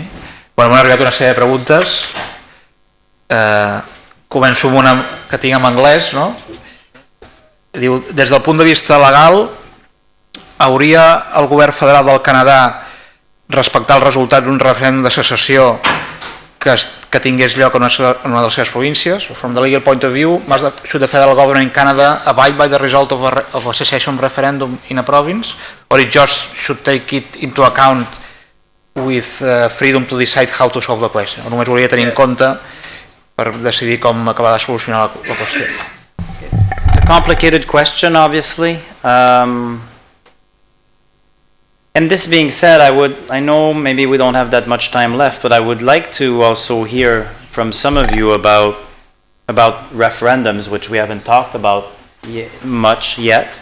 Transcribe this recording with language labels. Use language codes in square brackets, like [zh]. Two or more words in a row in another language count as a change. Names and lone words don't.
[ca] Bueno, m'han arribat una sèrie de preguntes. Començo amb una que tinc en anglès, no? Diu, des del punt de vista legal, hauria el govern federal del Canadà respectar el resultat d'un referèndum de secessió que tingués lloc en una de les seves províncies? [en] From the legal point of view, should the federal government in Canada abide by the result of a secession referendum in a province, or it just should take it into account with freedom to decide how to solve the question? [ca] O només ho hauria de tenir en compte per decidir com acabar de solucionar la qüestió? [en] It's a complicated question, obviously. And this being said, I know maybe we don't have that much time left, but I would like to also hear from some of you about referendums, which we haven't talked about much yet.